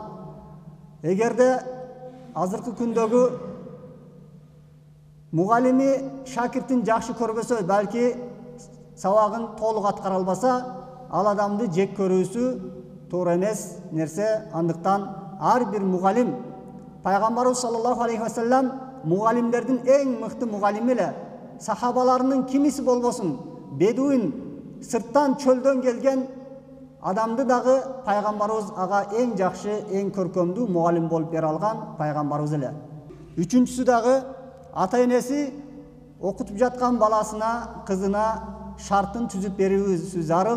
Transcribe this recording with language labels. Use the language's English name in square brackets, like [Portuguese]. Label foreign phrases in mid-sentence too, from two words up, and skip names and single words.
[Kyrgyz] Эгерде азыркы күндөгү мугалими шакирттин жакшы көрбөсө, балки сабагын толук аткара албаса, ал адамды жек көрүүсү туура эмес нерсе. Андыктан ар бир мугалим, пайгамбарыбыз [Arabic] صلى الله عليه وسلم [Kyrgyz] мугалимдердин эң мыкты мугалими эле, сахабаларынын кимиси болбосун, бедуин сырттан чөлдөн келген адамды дагы пайгамбарыбыз ага эң жакшы, эң көркөмдүү мугалим болуп бере алган пайгамбарыбыз эле. Үчүнчүсү дагы ата-энеси окутуп жаткан баласына, кызына шартын түзүп берүүсү зарыл.